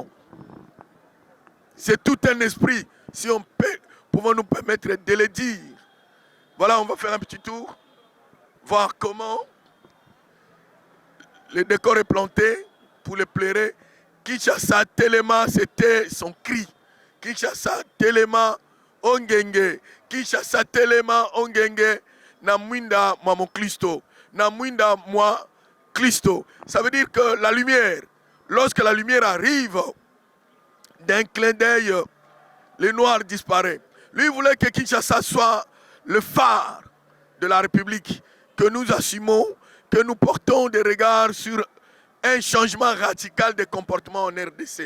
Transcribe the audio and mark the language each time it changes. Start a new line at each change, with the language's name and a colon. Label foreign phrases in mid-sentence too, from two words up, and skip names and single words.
French: C'est tout un esprit, si on peut, pouvons nous permettre de le dire. Voilà, on va faire un petit tour, voir comment le décor est planté pour les pleurer. Kinshasa Telema, c'était son cri.
Lingala: Kinshasa Telema Ongenge. Kinshasa Telema Ongenge. Na mwinda mwa mon Christo. Na mwinda mwa Christo.
French: Ça veut dire que la lumière, lorsque la lumière arrive, d'un clin d'œil, le noir disparaît. Lui voulait que Kinshasa soit le phare de la République, que nous assumons, que nous portons des regards sur un changement radical des comportements en RDC.